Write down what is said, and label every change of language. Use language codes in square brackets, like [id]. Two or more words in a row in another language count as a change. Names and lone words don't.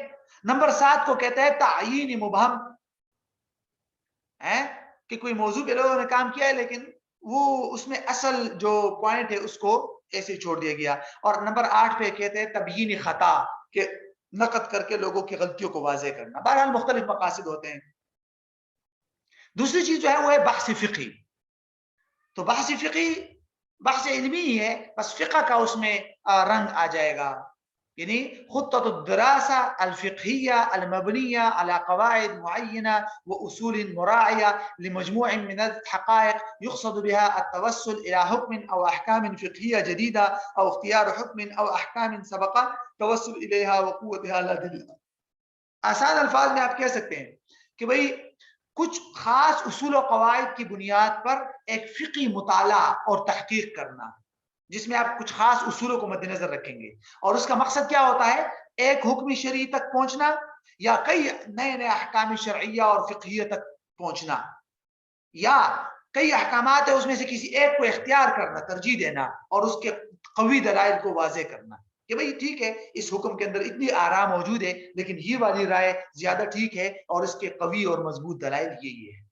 [ur] نمبر 7 کو کہتے ہیں تعیین مبہم، کہ کوئی موضوع پہ لوگوں نے کام کیا ہے لیکن وہ اس میں اصل جو پوائنٹ ہے اس کو ایسے ہی چھوڑ دیا گیا. اور نمبر 8 پہ کہتے ہیں تبیین خطا، کہ نقد کر کے لوگوں کی غلطیوں کو واضح کرنا. بہرحال مختلف مقاصد ہوتے ہیں. دوسری چیز جو ہے وہ ہے بحث فقہی۔ تو بحث فقہی بحث علمی ہی ہے، بس فقہ کا اس میں رنگ آ جائے گا. [ar] يعني خطة الدراسة الفقهية المبنية على قواعد معينة وأصول مرعية لمجموع من الحقائق يقصد بها التوصل إلى حكم أو أحكام فقهية جديدة أو اختيار حكم أو أحكام سبق توصل إليها وقوتها لا دليل. [ur] آسان الفاظ میں آپ کہہ سکتے ہیں کہ بھائی کچھ خاص اصول اور قواعد کی بنیاد پر ایک فقہی مطالعہ اور تحقیق کرنا، جس میں آپ کچھ خاص اصولوں کو مدنظر رکھیں گے اور اس کا مقصد کیا ہوتا ہے، ایک حکم شرعی تک پہنچنا یا کئی نئے نئے احکام شرعیہ اور فقہیہ تک پہنچنا، یا کئی احکامات ہے اس میں سے کسی ایک کو اختیار کرنا، ترجیح دینا اور اس کے قوی دلائل کو واضح کرنا کہ بھائی ٹھیک ہے، اس حکم کے اندر اتنی آرا موجود ہے، لیکن یہ والی رائے زیادہ ٹھیک ہے اور اس کے قوی اور مضبوط دلائل یہ ہے.